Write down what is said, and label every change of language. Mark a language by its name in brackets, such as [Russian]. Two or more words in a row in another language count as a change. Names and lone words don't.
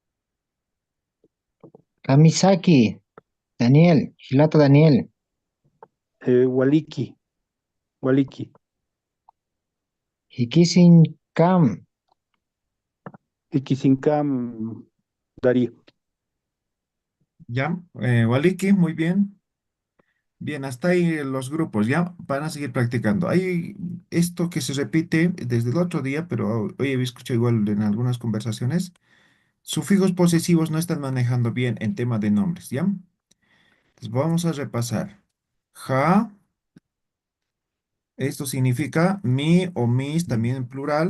[Aymara] Kamisaki. Daniel. Hilata Daniel. Waliki. Hikisinkam. Ikisinkam Darío. Ya, Waliki, [Spanish] muy bien. Bien, hasta ahí los grupos, ya van a seguir practicando. Hay esto que se repite desde el otro día, pero hoy he escuchado igual en algunas conversaciones. Sufijos posesivos no están manejando bien en tema de nombres, ¿ya? Entonces vamos a repasar. Ja, esto significa mi o mis, también en plural.